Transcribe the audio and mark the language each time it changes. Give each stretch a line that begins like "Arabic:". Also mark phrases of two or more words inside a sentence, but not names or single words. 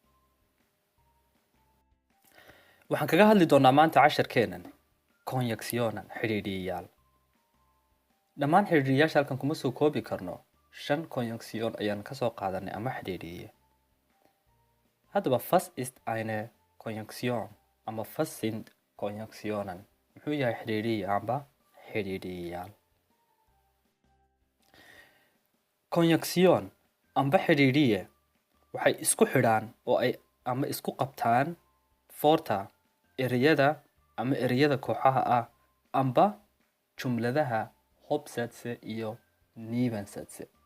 Somali: Waxaan kaga hadli doonaa maanta casharkeenan konyaksiyoonan xidhiidhiyayaal. Dhammaan xidhiidhiyayaasha halkan kuma soo koobi karno. 5 konyaksiyon ayaan ka soo qaadanay ama xidhiidhiye. Haddaba
German: was ist eine Konjunktion
Somali: ama
German: was sind Konjunktionen?
Somali: Muxuu yahay xidhiidhiye amba xidhiidhiyayaal? Konjunksion amba xidhiidhiye waxay isku xidhaan oo ay ama isku qabtaan forta ereyada ama ereyada kooxaha ah amba jumladaha Hauptsätze iyo Nebensätze.